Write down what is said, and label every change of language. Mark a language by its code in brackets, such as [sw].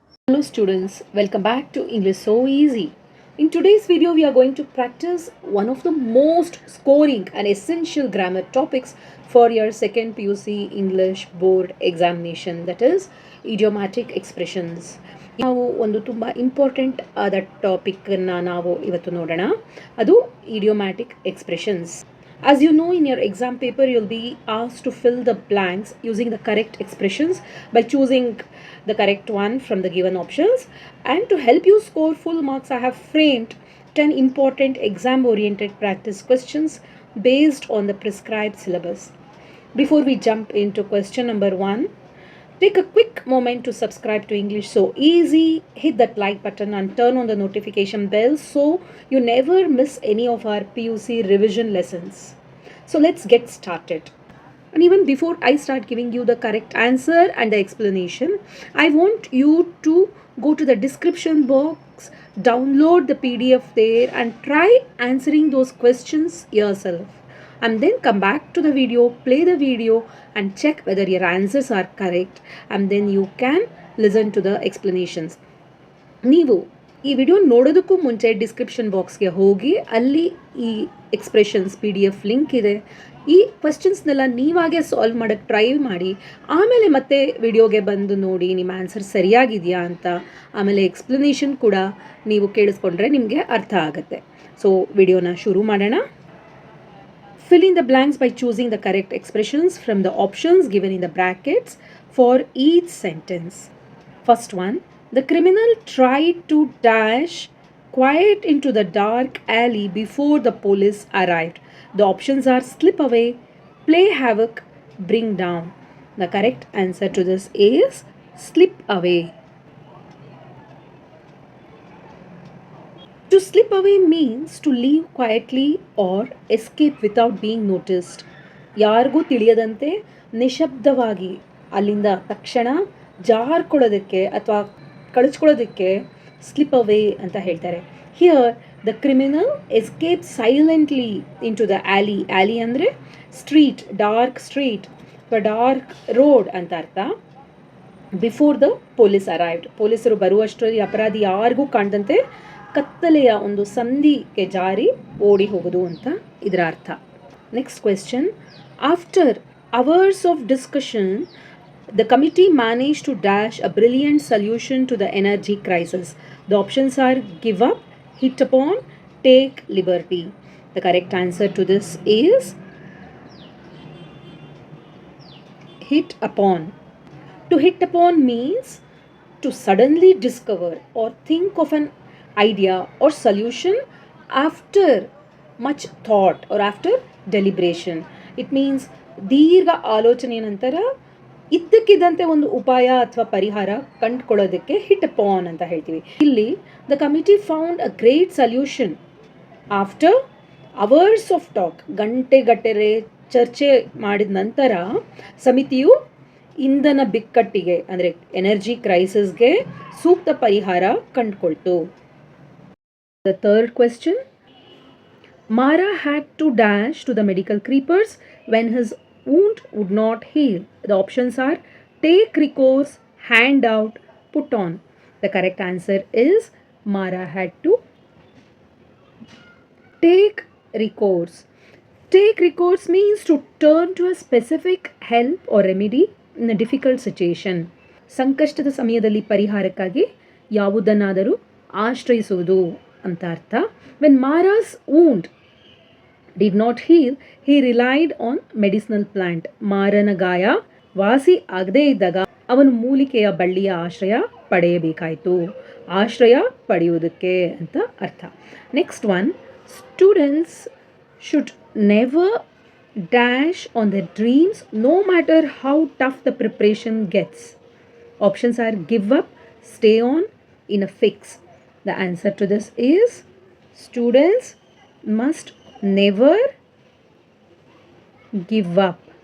[en] Hello students, welcome back to English So Easy. In today's video, we are going to practice one of the most scoring and essential grammar topics for your second PUC English board examination, that is idiomatic expressions. [kn] ನಾವು ಒಂದು ತುಂಬ important ಆದ ಟಾಪಿಕನ್ನು ನಾವು ಇವತ್ತು ನೋಡೋಣ. ಅದು [en] idiomatic expressions. As you know, in your exam paper, you'll be asked to fill the blanks using the correct expressions by choosing the correct one from the given options. And to help you score full marks, I have framed 10 important exam-oriented practice questions based on the prescribed syllabus. Before we jump into question number 1, take a quick moment to subscribe to English So Easy, hit that like button and turn on the notification bell so you never miss any of our PUC revision lessons. So let's get started. And even before I start giving you the correct answer and the explanation, I want you to go to the description box, download the PDF there and try answering those questions yourself. And then come back to the video, play the video and check whether your answers are correct, and then you can listen to the explanations. [kn] ನೀವು ಈ video ನೋಡೋದಕ್ಕೂ ಮುಂಚೆ description ಬಾಕ್ಸ್ಗೆ ಹೋಗಿ ಅಲ್ಲಿ ಈ expressions PDF link ಇದೆ. ಈ ಕ್ವೆಶ್ಚನ್ಸ್ನೆಲ್ಲ ನೀವಾಗೆ ಸಾಲ್ವ್ ಮಾಡೋಕ್ಕೆ ಟ್ರೈ ಮಾಡಿ, ಆಮೇಲೆ ಮತ್ತೆ ವಿಡಿಯೋಗೆ ಬಂದು ನೋಡಿ ನಿಮ್ಮ ಆನ್ಸರ್ ಸರಿಯಾಗಿದೆಯಾ ಅಂತ. ಆಮೇಲೆ ಎಕ್ಸ್ಪ್ಲನೇಷನ್ ಕೂಡ ನೀವು ಕೇಳಿಸ್ಕೊಂಡ್ರೆ ನಿಮಗೆ ಅರ್ಥ ಆಗುತ್ತೆ. ಸೊ ವಿಡಿಯೋನ ಶುರು ಮಾಡೋಣ. [en] Fill in the blanks by choosing the correct expressions from the options given in the brackets for each sentence. First one, the criminal tried to dash quiet into the dark alley before the police arrived. The options are slip away, play havoc, bring down. The correct answer to this is slip away. To slip away means to leave quietly or escape without being noticed. [kn] ಯಾರಿಗೂ ತಿಳಿಯದಂತೆ ನಿಶಬ್ದವಾಗಿ ಅಲ್ಲಿಂದ ತಕ್ಷಣ ಜಾರ್ಕೊಳ್ಳೋದಕ್ಕೆ ಅಥವಾ ಕಳಿಸ್ಕೊಳ್ಳೋದಕ್ಕೆ slip ಅವೇ ಅಂತ ಹೇಳ್ತಾರೆ. [en] Here the criminal escape silently into the alley. [kn] ಆ್ಯಲಿ ಅಂದರೆ street, dark street ಅಥವಾ dark road ಅಂತ ಅರ್ಥ. [en] before the police arrived, [kn] ಪೊಲೀಸರು ಬರುವಷ್ಟರಲ್ಲಿ ಅಪರಾಧಿ ಯಾರಿಗೂ ಕಾಣದಂತೆ ಕತ್ತಲೆಯ ಒಂದು ಸಂಧಿಗೆ ಜಾರಿ ಓಡಿ ಹೋಗೋದು ಅಂತ ಇದರ ಅರ್ಥ. [en] Next question, after hours of discussion the committee manage to dash a brilliant solution to the energy crisis. The options are give up, hit upon, take liberty. The correct answer to this is hit upon. To hit upon means to suddenly discover or think of an idea or solution after much thought or after deliberation. It means [kn] ದೀರ್ಘ ಆಲೋಚನೆಯ ನಂತರ ಇದ್ದಕ್ಕಿದ್ದಂತೆ ಒಂದು ಉಪಾಯ ಅಥವಾ ಪರಿಹಾರ ಕಂಡುಕೊಳ್ಳೋದಕ್ಕೆ hit upon ಅಂತ ಹೇಳ್ತೀವಿ. ಇಲ್ಲಿ [en] The committee found a great solution after hours of talk. [kn] ಗಂಟೆಗಟ್ಟಲೆ ಚರ್ಚೆ ಮಾಡಿದ ನಂತರ ಸಮಿತಿಯು ಇಂಧನ ಬಿಕ್ಕಟ್ಟಿಗೆ ಅಂದರೆ ಎನರ್ಜಿ ಕ್ರೈಸಿಸ್ಗೆ ಸೂಕ್ತ ಪರಿಹಾರ ಕಂಡುಕೊಳ್ತು. [en] The third question, Mara had to dash to the medical creepers when his wound would not heal. The options are take recourse, hand out, put on. The correct answer is Mara had to take recourse. Take recourse means to turn to a specific help or remedy in a difficult situation. [kn] ಸಂಕಷ್ಟದ ಸಮಯದಲ್ಲಿ ಪರಿಹಾರಕ್ಕಾಗಿ ಯಾವುದನ್ನಾದರೂ ಆಶ್ರಯಿಸುವುದು ಅಂತ ಅರ್ಥ. [en] When Mara's wound did not heal, he relied on medicinal plant. [kn] ಮಾರನ ಗಾಯ ವಾಸಿ ಆಗದೇ ಇದ್ದಾಗ ಅವನು ಮೂಲಿಕೆಯ ಬಳ್ಳಿಯ ಆಶ್ರಯ ಪಡೆಯಬೇಕಾಯಿತು. ಆಶ್ರಯ ಪಡೆಯುವುದಕ್ಕೆ ಅಂತ ಅರ್ಥ. [en] Next one, students should never dash on their dreams no matter how tough the preparation gets. Options are give up, stay on, in a fix. The answer to this is students must never give up.